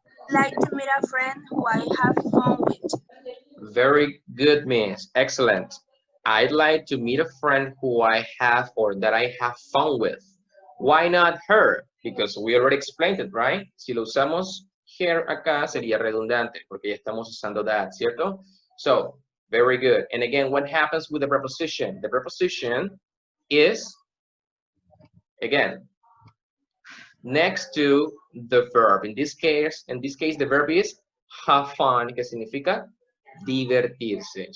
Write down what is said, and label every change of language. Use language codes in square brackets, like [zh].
[en] Like to meet a friend who I have fun with. Very good, miss. Excellent. I'd like to meet a friend who I have or that I have fun with. Why not her? Because we already explained it, right? [es] Si lo usamos [en] here [es] acá sería redundante porque ya estamos usando that, ¿cierto? [en] So, very good. And again, what happens with the preposition? The preposition is, again, next to the verb. In this case, the verb is have fun, [es] que significa divertirse.